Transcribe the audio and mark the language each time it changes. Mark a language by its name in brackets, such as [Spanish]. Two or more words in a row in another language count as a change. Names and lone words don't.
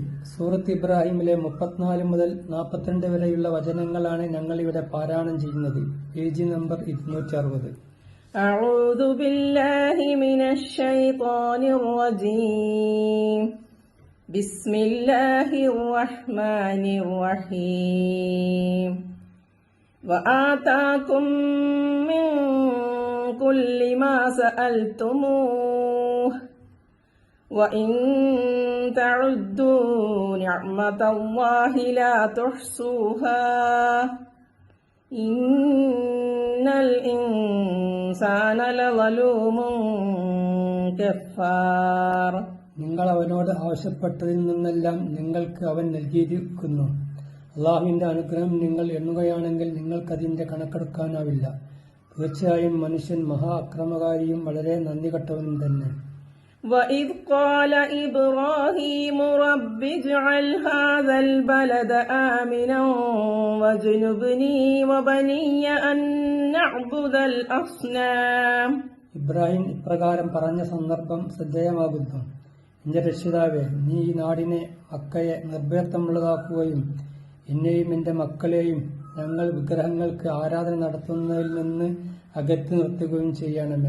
[Malayalam] സൂറത്ത് ഇബ്രാഹിമിലെ 34 മുതൽ 42 വരെയുള്ള വചനങ്ങളാണ് ഞങ്ങൾ ഇവിടെ പാരായണം ചെയ്യുന്നത്. പേജ് നമ്പർ 260. [Arabic] أعوذ بالله من الشيطان الرجيم. بسم الله الرحمن الرحيم. وآتاكم من كل ما سألتموه وإن تعدوا نعمة الله لا تحصوها إن الإنسان لظلوم كفار. [Malayalam] നിങ്ങൾ അവനോട് ആവശ്യപ്പെട്ടതിൽ നിന്നെല്ലാം നിങ്ങൾക്ക് അവൻ നൽകിയിരിക്കുന്നു. അള്ളാഹുവിന്റെ അനുഗ്രഹം നിങ്ങൾ എണ്ണുകയാണെങ്കിൽ നിങ്ങൾക്കതിന്റെ കണക്കെടുക്കാനാവില്ല. തീർച്ചയായും മനുഷ്യൻ മഹാ അക്രമകാരിയും വളരെ നന്ദി കെട്ടവനും തന്നെ. [Arabic] وَإِذْ قَالَ إِبْرَاهِيمُ رَبِّ اجْعَلْ هَذَا الْبَلَدَ آمِنًا وَاجْنُبْنِي وَبَنِيَّ أَن نَّعْبُدَ الْأَصْنَامَ. [Malayalam] ഇബ്രാഹിം ഇപ്രകാരം പറഞ്ഞ സന്ദർഭം ശ്രദ്ധേയമാകുന്നു. എന്റെ രക്ഷിതാവേ, നീ ഈ നാടിനെ മക്കയെ നിർഭയത്വമുള്ളതാക്കുകയും എന്നെയും എന്റെ മക്കളെയും ഞങ്ങൾ വിഗ്രഹങ്ങൾക്ക് ആരാധന നടത്തുന്നതിൽ നിന്ന് അകറ്റി നിർത്തുകയും ചെയ്യണമേ.